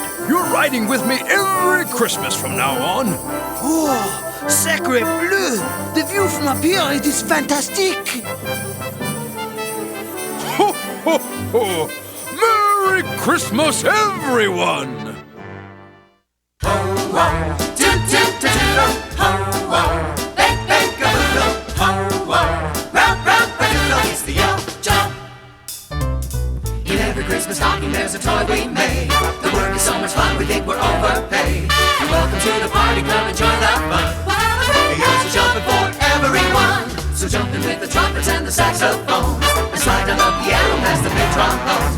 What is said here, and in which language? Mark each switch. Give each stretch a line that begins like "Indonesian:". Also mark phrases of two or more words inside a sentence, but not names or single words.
English: You're riding with me every Christmas from now on.
French: Oh, sacre bleu!
English: The view from up here, it is fantastic! Ho, ho, ho! Merry Christmas, everyone! Ho, ho, toot, toot, toot, toot, ho, ho, bake, bake, a boodle, ho, ho, rap, rap, a doodle, it's the elf job. In every Christmas stocking there's a toy we made. The work is so much fun, we think we're overpaid. You're welcome to the party, come enjoy the fun. The elves are jumping for everyone. So jump in with the trumpets and the saxophones, and slide down the piano past the big trombones.